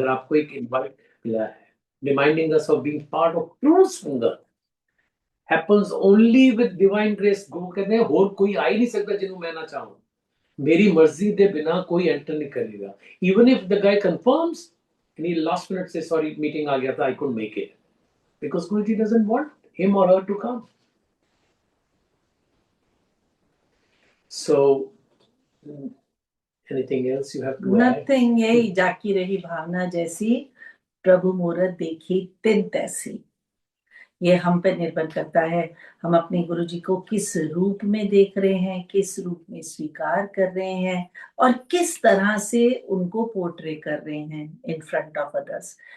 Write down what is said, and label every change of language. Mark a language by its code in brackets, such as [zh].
[hi] अगर आपको एक इनवाइट मिला है, [en] Reminding us of being part of true sangat, happens only with divine grace. [hi] गुरु कहते हैं और कोई आ ही नहीं सकता जिन्हों मैं ना चाहूं, मेरी मर्जी के बिना कोई एंटर नहीं करेगा। [en] even if the guy confirms and he last minute [hi] से सॉरी मीटिंग आ गया था, [en] I couldn't make it, because Guruji doesn't want him or her to come. So, anything else you have to add? [hi] Nothing, यही जाकी रही भावना जैसी, प्रभु मूरत देखी तिन तैसी। ये हम पे निर्भर करता है, हम अपने गुरु जी को किस रूप में देख रहे हैं, किस रूप में स्वीकार कर रहे हैं, और किस तरह से उनको पोर्ट्रे कर रहे हैं [en] In front of others.